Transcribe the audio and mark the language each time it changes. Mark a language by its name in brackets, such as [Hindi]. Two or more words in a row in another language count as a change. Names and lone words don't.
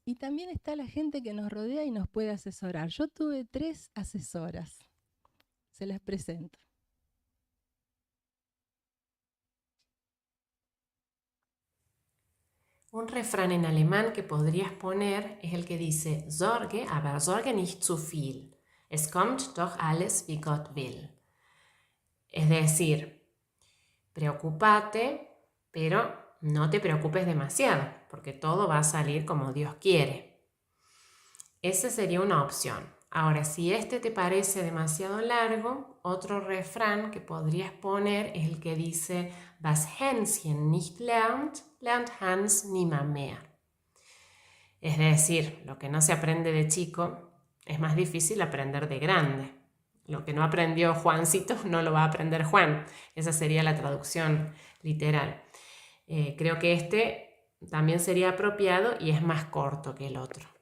[Spanish] Y también está la gente que nos rodea y nos puede asesorar. Yo tuve 3 asesoras. Se las presento. Un refrán en alemán que podrías poner es el que dice [German] Sorge, aber sorge nicht zu viel. Es kommt doch alles wie Gott will. [Spanish] Es decir, preocúpate, pero no te preocupes demasiado, porque todo va a salir como Dios quiere. Esa sería una opción. Ahora, si este te parece demasiado largo, otro refrán que podrías poner es el que dice [German] Was Hänschen nicht lernt, lernt Hans nimmermehr. [Spanish] Es decir, lo que no se aprende de chico es más difícil aprender de grande. Lo que no aprendió Juancito no lo va a aprender Juan. Esa sería la traducción literal. Creo que este también sería apropiado y es más corto que el otro.